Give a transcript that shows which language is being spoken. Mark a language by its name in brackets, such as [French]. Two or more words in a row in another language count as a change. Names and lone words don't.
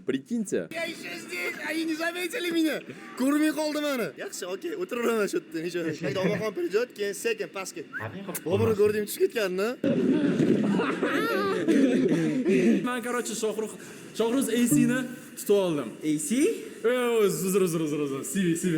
[Russian] Прикиньте. Я еще здесь, они не заметили меня. [Uzbek] Ko'rmay qoldi meni. Yaxshi, okey, o'tiraman shu yerda. Necha? Hayda, Omonxon придет, keyin sekin pastga. Boburni ko'rdim tushib ketganini. Men короче Shohruz AC-ni tutib oldim. AC? Uzr. Sivi.